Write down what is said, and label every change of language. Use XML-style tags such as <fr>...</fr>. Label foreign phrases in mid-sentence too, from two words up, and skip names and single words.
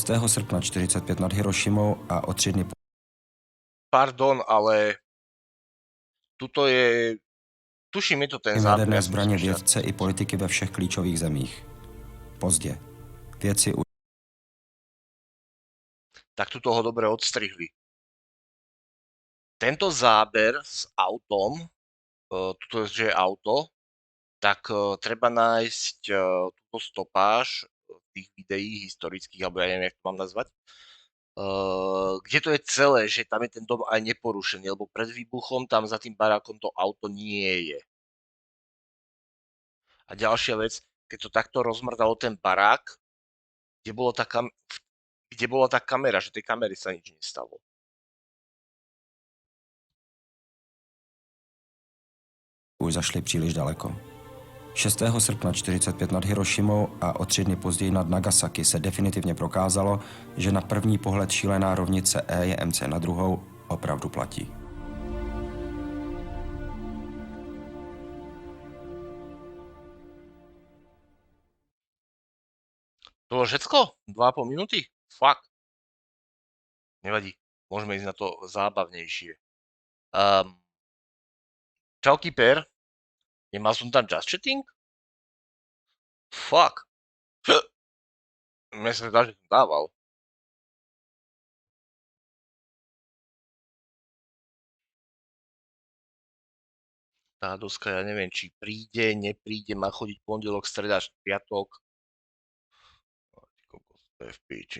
<cs>srpna 1945 nad Hirošimou a o 3 dny</cs> <sk>Pardon, ale tuto je... Tuším, je to ten záber.</sk> <cs>Jaderné zbraně vědce i politiky ve všech klíčových zemích. Pozdě. Vědci už...</cs> <sk>Tak tuto ho dobre odstrihli. Tento záber s autom, tuto že je auto, tak treba nájsť túto stopáž v tých videí historických, alebo ja neviem, jak to mám nazvať, kde to je celé, že tam je ten dom aj neporušený, lebo pred výbuchom tam za tým barákom to auto nie je. A ďalšia vec, keď to takto rozmrdalo ten barák, kde bola tá kamera, že tej kamery sa nič nestalo.</sk> <cs>už zašli příliš daleko. 6. srpna 1945 nad Hirošimou a o 3 dny později nad Nagasaki se definitivně prokázalo, že na první pohled šílená rovnice E je MC na druhou opravdu platí.</cs> <sk>To bolo všetko? 2,5 minúty? Fuck. Nevadí, môžeme ísť na to zábavnejšie. Čau, Keeper. Nemal som tam</sk> <en>just chatting?</en> <sk>Fuck. Mne sa zdá, že som dával. Tá doska, ja neviem, či príde, nepríde, má chodiť pondelok, streda, piatok. To je v píči.</sk>